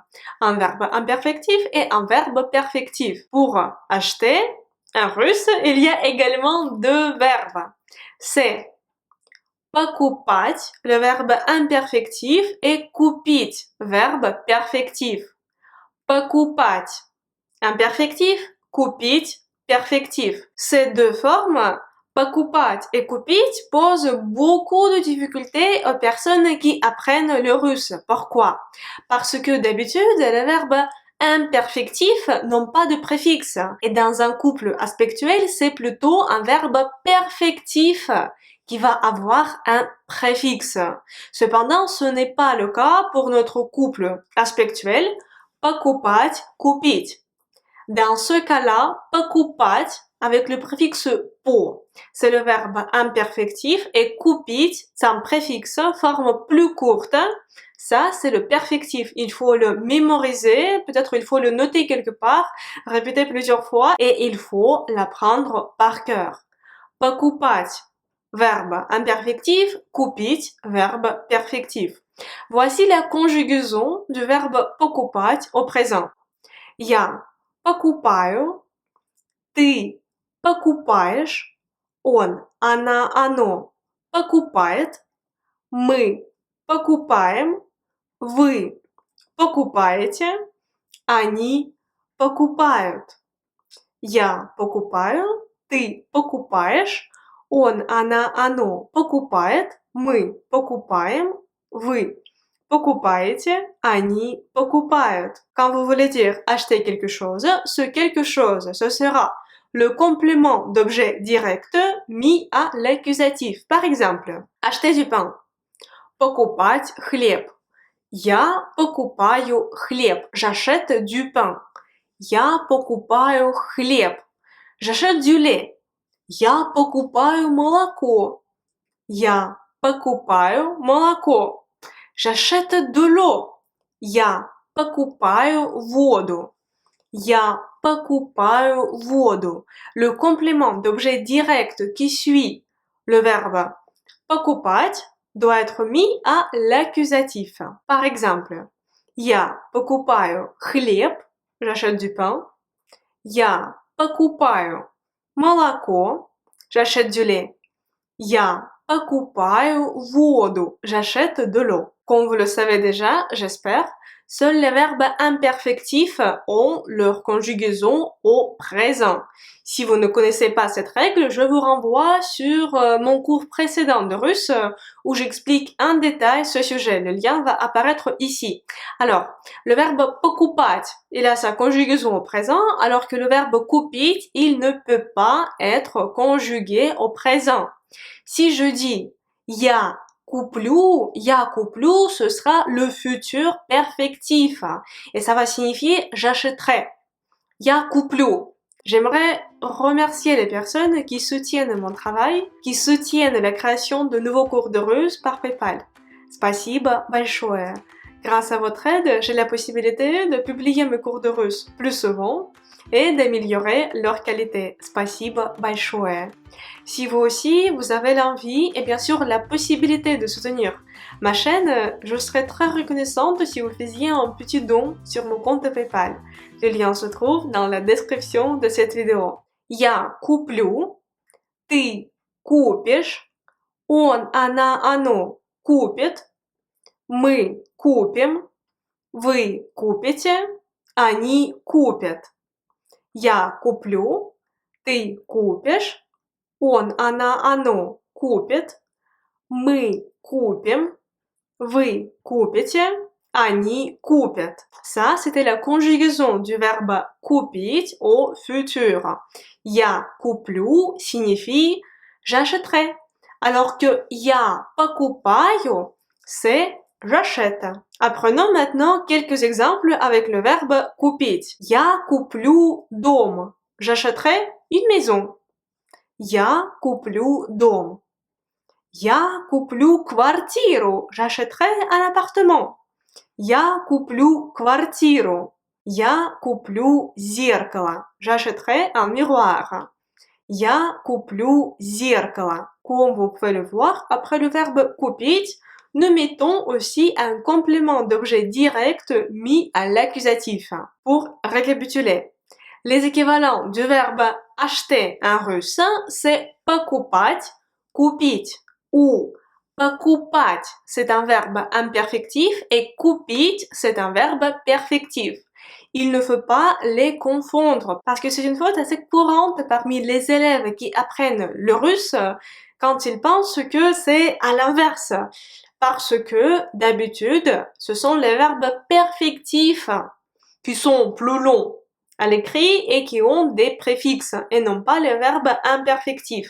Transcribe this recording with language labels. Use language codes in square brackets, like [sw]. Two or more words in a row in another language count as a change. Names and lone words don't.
[fr] Un verbe imperfectif et un verbe perfectif. Pour acheter, en russe, il y a également deux verbes. C'est покупать, le verbe imperfectif, et купить, verbe perfectif. [ru] Покупать, imperfectif, купить, [fr] perfectif. Ces deux formes, покупать et купить, posent beaucoup de difficultés aux personnes qui apprennent le russe. Pourquoi? Parce que d'habitude, les verbes imperfectifs n'ont pas de préfixe. Et dans un couple aspectuel, c'est plutôt un verbe perfectif qui va avoir un préfixe. Cependant, ce n'est pas le cas pour notre couple aspectuel [ru] покупать, купить. [fr] Dans ce cas-là, покупать avec le préfixe по, c'est le verbe imperfectif, et купить, c'est un préfixe, forme plus courte. Ça, c'est le perfectif. Il faut le mémoriser, peut-être il faut le noter quelque part, répéter plusieurs fois, et il faut l'apprendre par cœur. Покупать, verbe imperfectif, купить, verbe perfectif. Voici la conjugaison du verbe покупать au présent. [ru] Я покупаю, ты покупаешь, он, она, оно покупает, мы покупаем, вы покупаете, они покупают. Я покупаю, ты покупаешь, он, она, оно покупает, мы покупаем, вы покупаете, они покупают. [fr] Quand vous voulez dire acheter quelque chose, ce quelque chose, ce sera le complément d'objet direct mis à l'accusatif. Par exemple, acheter du pain. [ru] Покупать хлеб. Я покупаю хлеб. [fr] J'achète du pain. [ru] Я покупаю хлеб. [fr] J'achète du lait. [ru] Я покупаю молоко. Я покупаю молоко. [fr] J'achète de l'eau. [ru] Я покупаю воду. Я покупаю воду. [fr] Le complément d'objet direct qui suit le verbe покупать doit être mis à l'accusatif. Par exemple, [ru] я покупаю хлеб, [fr] j'achète du pain. [ru] Я покупаю молоко, [fr] j'achète du lait. [ru] Я покупаю воду, [fr] j'achète de l'eau. Comme vous le savez déjà, j'espère, seuls les verbes imperfectifs ont leur conjugaison au présent. Si vous ne connaissez pas cette règle, je vous renvoie sur mon cours précédent de russe où j'explique en détail ce sujet. Le lien va apparaître ici. Alors, le verbe покупать, il a sa conjugaison au présent, alors que le verbe купить, il ne peut pas être conjugué au présent. Si je dis [ru] я куплю, [fr] ce sera le futur perfectif. Et ça va signifier j'achèterai. [ru] Я куплю. [fr] J'aimerais remercier les personnes qui soutiennent mon travail, qui soutiennent la création de nouveaux cours de russe par PayPal. [ru] Спасибо большое. [fr] Grâce à votre aide, j'ai la possibilité de publier mes cours de russe plus souvent et d'améliorer leur qualité. [ru] Спасибо большое. [fr] Si vous aussi, vous avez l'envie et bien sûr la possibilité de soutenir ma chaîne, je serais très reconnaissante si vous faisiez un petit don sur mon compte PayPal. Le lien se trouve dans la description de cette vidéo. [ru] Я куплю, ты купишь, он, она, оно купит, мы купим, вы купите, они купят. Я куплю, ты купишь, он, она, оно купит, мы купим, вы купите, они купят. [fr] Ça, c'était la conjugaison du verbe купить au futur. [ru] Я куплю [fr] signifie j'achèterai. Alors que [ru] я покупаю, [fr] c'est j'achète. Apprenons maintenant quelques exemples avec le verbe купить. [ru] Я куплю дом. [fr] J'achèterai une maison. [ru] Я куплю дом. Я куплю квартиру. [fr] J'achèterai un appartement. [ru] Я куплю квартиру. Я куплю зеркало. [fr] J'achèterai un miroir. [ru] Я куплю зеркало. [fr] Comme vous pouvez le voir, après le verbe купить, nous mettons aussi un complément d'objet direct mis à l'accusatif. Pour récapituler, les équivalents du verbe acheter en russe, c'est [ru] покупать, купить, [fr] ou покупать, c'est un verbe imperfectif et купить, c'est un verbe perfectif. Il ne faut pas les confondre parce que c'est une faute assez courante parmi les élèves qui apprennent le russe quand ils pensent que c'est à l'inverse. Parce que d'habitude, ce sont les verbes perfectifs qui sont plus longs à l'écrit et qui ont des préfixes et non pas les verbes imperfectifs.